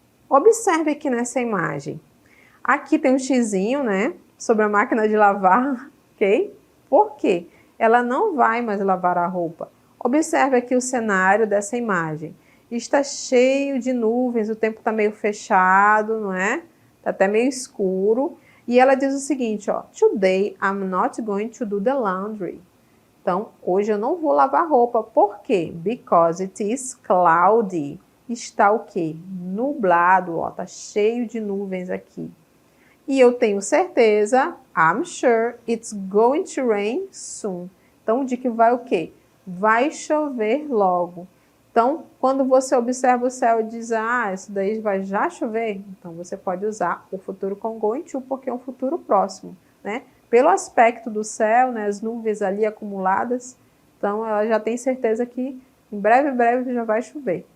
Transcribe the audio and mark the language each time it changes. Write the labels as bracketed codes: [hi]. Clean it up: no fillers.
[pt] Observe aqui nessa imagem. Aqui tem um xizinho, né? Sobre a máquina de lavar, ok? Por quê? Ela não vai mais lavar a roupa. Observe aqui o cenário dessa imagem. Está cheio de nuvens, o tempo está meio fechado, não é? Está até meio escuro. E ela diz o seguinte, ó. [en] Today I'm not going to do the laundry. [pt] Então, hoje eu não vou lavar roupa. Por quê? [en] Because it is cloudy. [pt] Está o quê? Nublado, ó. Tá cheio de nuvens aqui. E eu tenho certeza, [en] I'm sure it's going to rain soon. [pt] Então, de que vai o quê? Vai chover logo. Então, quando você observa o céu e diz, ah, isso daí vai já chover, então você pode usar o futuro com going to, porque é um futuro próximo, né? Pelo aspecto do céu, né, as nuvens ali acumuladas, então ela já tem certeza que em breve já vai chover.